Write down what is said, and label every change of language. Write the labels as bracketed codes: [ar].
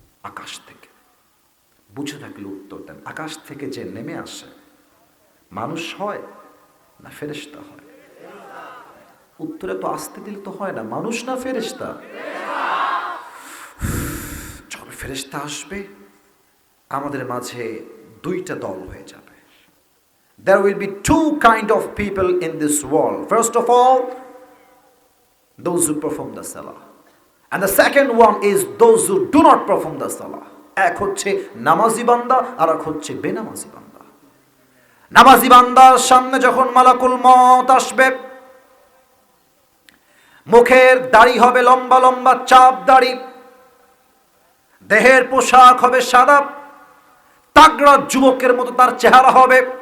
[bn] আকাশ থেকে, বুঝে থাকলে উত্তর দেন, আকাশ থেকে যে নেমে আসে মানুষ হয় না ফেরেশতা হয়? উত্তরে তো আসতে দিলে তো হয় না, মানুষ না ফেরেশতা? যখন ফেরেশতা আসবে আমাদের মাঝে দুইটা দল হয়ে যাবে। [en] There will be two kind of people in this world. First of all, those who perform the salah, and the second one is those who do not perform the salah. [bn] এক হচ্ছে নামাজি বান্দা আর এক হচ্ছে বেনামাজি বান্দা। নামাজি বান্দার সামনে যখন মালাকুল মউত আসবে, মুখের দাড়ি হবে লম্বা লম্বা চাপ দাড়ি, দেহের পোশাক হবে সাদা, তাগড়া যুবকের মতো তার চেহারা হবে।